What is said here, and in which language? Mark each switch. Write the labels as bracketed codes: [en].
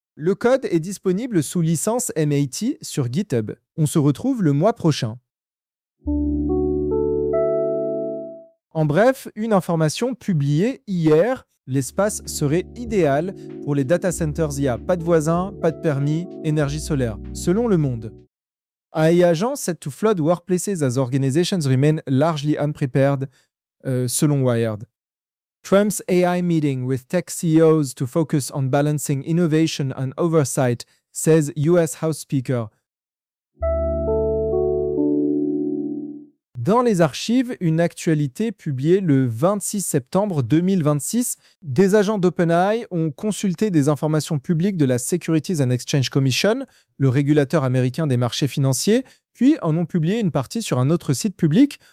[fr] Le code est disponible sous licence MIT sur GitHub. On se retrouve le mois prochain. En bref, une information publiée hier. L'espace serait idéal pour les data centers IA. Pas de voisins, pas de permis, énergie solaire, selon Le Monde. [en] AI agents set to flood workplaces as organizations remain largely unprepared, [fr] selon Wired. [en] Trump's AI meeting with tech CEOs to focus on balancing innovation and oversight, says US House Speaker. [fr] Dans les archives, une actualité publiée le 26 septembre 2026, des agents d'OpenAI ont consulté des informations publiques de la Securities and Exchange Commission, le régulateur américain des marchés financiers, puis en ont publié une partie sur un autre site public.